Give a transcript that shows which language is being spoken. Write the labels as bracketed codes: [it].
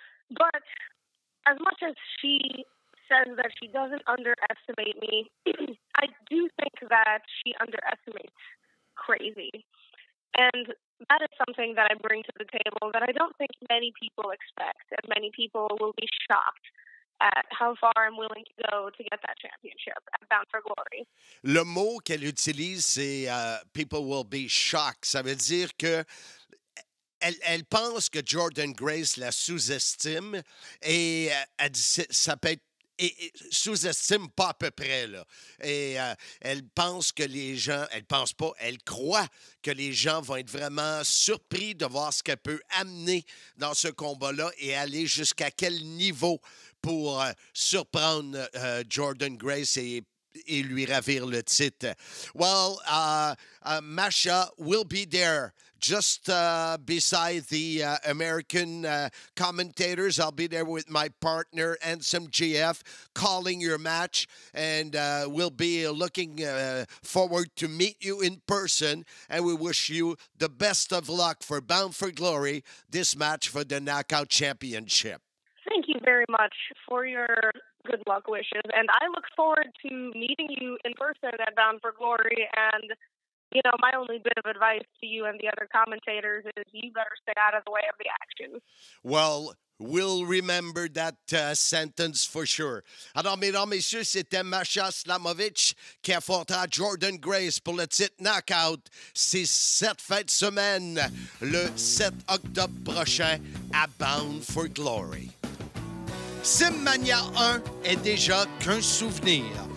[en] But as much as she says that she doesn't underestimate me, I do think that she underestimates Crazy. And that is something that I bring to the table that I don't think many people expect, and many people will be shocked at how far I'm willing to go to get that championship at Bound for Glory. [fr] Le mot qu'elle utilise, c'est [en] people will be shocked. [fr] Ça veut dire que elle pense que Jordan Grace la sous-estime et elle dit ça peut être et sous-estime pas à peu près, là. Et elle pense que les gens... Elle pense pas, elle croit que les gens vont être vraiment surpris de voir ce qu'elle peut amener dans ce combat-là et aller jusqu'à quel niveau pour surprendre Jordan Grace et lui ravir le titre. [en] Well, Masha will be there just beside the American commentators. I'll be there with my partner, Ansem GF, calling your match, and we'll be looking forward to meet you in person, and we wish you the best of luck for Bound for Glory, this match for the Knockout Championship. Thank you very much for your good luck wishes, and I look forward to meeting you in person at Bound for Glory. And you know, my only bit of advice to you and the other commentators is you better stay out of the way of the action. Well, we'll remember that sentence for sure. [fr] Alors, mesdames, messieurs, c'était Masha Slamovich qui affrontera Jordan Grace pour le titre Knockout. C'est cette fin de semaine, le 7 octobre prochain, à Bound for Glory. Simmania 1 est déjà qu'un souvenir.